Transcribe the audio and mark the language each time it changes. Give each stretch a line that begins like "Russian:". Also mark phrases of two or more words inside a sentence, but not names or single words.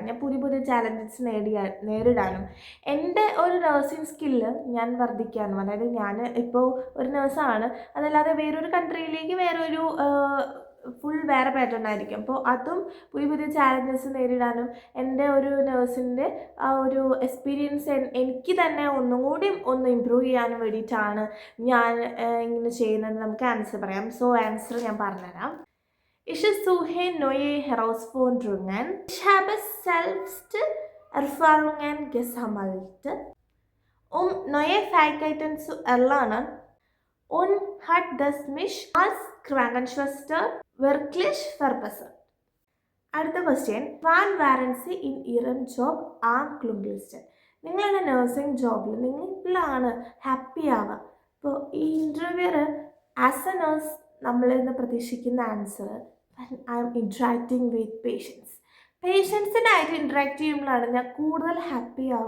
Malayalam: ഞാൻ പുതിയ പുതിയ ചാലഞ്ചസ് നേരിടാനും എൻ്റെ ഒരു
English: nursing skill
Malayalam: ഞാൻ വർദ്ധിക്കാനും, അതായത് ഞാൻ ഇപ്പോൾ ഒരു നേഴ്സാണ്, അതല്ലാതെ വേറൊരു കൺട്രിയിലേക്ക് വേറൊരു വേറെ പാറ്റേൺ ആയിരിക്കും. അപ്പോൾ അതും പുതിയ പുതിയ ചാലഞ്ചസ് നേരിടാനും എൻ്റെ ഒരു നേഴ്സിൻ്റെ ആ ഒരു എക്സ്പീരിയൻസ് എനിക്ക് തന്നെ ഒന്നും കൂടി ഒന്ന് ഇമ്പ്രൂവ് ചെയ്യാനും വേണ്ടിയിട്ടാണ് ഞാൻ ഇങ്ങനെ ചെയ്യുന്നത്. നമുക്ക് ആൻസർ പറയാം.
English: so answer
Malayalam: ഞാൻ പറഞ്ഞുതരാം.
German: Ich suche neue Herausforderungen. Ich habe selbst Erfahrungen gesammelt, neue Fähigkeiten zu erlernen und hat das mich als Krankenschwester wirklich verbessert.
Malayalam: അടുത്ത ക്വസ്റ്റ്യൻ.
German: Wann waren Sie in Ihrem Job am glücklichsten?
Malayalam: നിങ്ങളുടെ നഴ്സിംഗ് ജോബിൽ നിങ്ങളാണ് ഹാപ്പി ആവുക. ഇപ്പോൾ ഈ
English: interviewer as a nurse
Malayalam: നമ്മളിൽ നിന്ന് പ്രതീക്ഷിക്കുന്ന ആൻസർ
English: I am interacting with
Malayalam: പേഷ്യൻസിനായിട്ട് ഇൻട്രാക്ട് ചെയ്യുമ്പോഴാണ് ഞാൻ കൂടുതൽ ഹാപ്പി ആവുക.